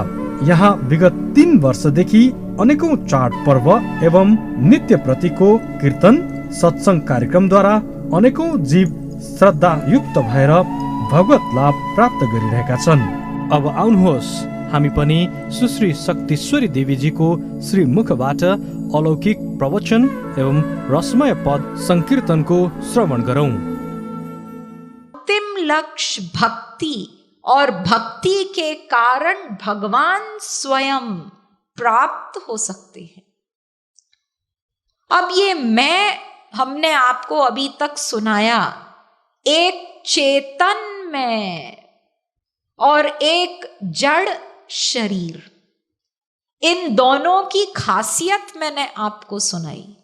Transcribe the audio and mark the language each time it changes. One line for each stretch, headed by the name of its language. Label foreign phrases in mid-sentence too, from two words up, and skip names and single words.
Nepali: यहाँ विगत 3 वर्षदेखि अनेकौं चाड पर्व एवं नित्य प्रतिको कीर्तन सत्संग कार्यक्रमद्वारा अनेकौं जीव श्रद्धायुक्त भएर भगवत लाभ प्राप्त गरिरहेका छन्। अब आउनुहोस् हामी पनि सुश्री शक्तिश्वरी देवीजीको श्री मुखबाट अलौकिक प्रवचन एवं रसमय पद संकीर्तनको श्रवण गरौं।
Hindi: अंतिम लक्ष्य भक्ति और भक्ति के कारण भगवान स्वयं प्राप्त हो सकते हैं। अब ये हमने आपको अभी तक सुनाया एक चेतन में और एक जड़ शरीर, इन दोनों की खासियत मैंने आपको सुनाई।